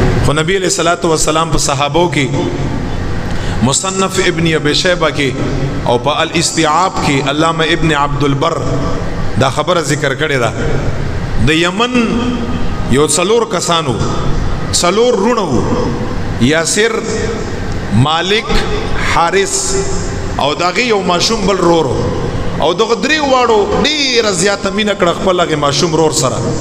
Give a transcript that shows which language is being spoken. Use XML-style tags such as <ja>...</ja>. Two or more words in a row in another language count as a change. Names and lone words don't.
<ps>خو نبی</ps> <ar>علیہ الصلوۃ والسلام</ar> <ps>په صحابو کې مصنف ابن ابی شیبہ کې او په الاستیعاب کې علامہ ابن عبد البر دا خبره ذکر کړې ده. د یمن یو څلور کسانو څلور رونو یاسر مالک حارث او داغه یو ماشوم بل رورو او دغه درې واړو ډیر زیاته مینه کړه خپل هغه ماشوم رور سره.</ps>